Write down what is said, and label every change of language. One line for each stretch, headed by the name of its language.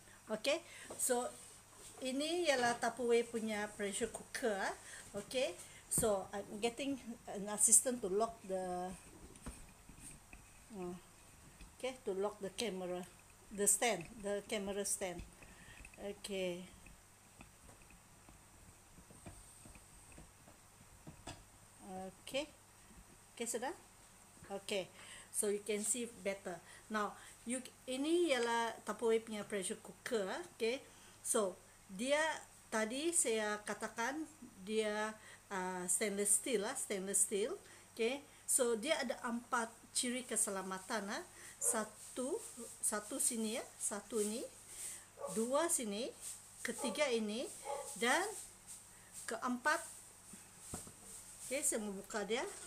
Malay: Okay, so ini ialah Tupperware punya pressure cooker.
English: Okay, so I'm getting an assistant to lock the to lock the camera, the stand, the camera stand. Okay. Okay,
Malay: sudah.
English: Okay, so you can see better.
Malay: Now, ini ialah Tupperware punya pressure cooker. Okay, so dia tadi saya katakan dia stainless steel. Okay, so dia ada 4 ciri keselamatan. Satu sini ya, satu ini, 2 sini, ketiga ini, dan keempat. Okay, saya membuka dia.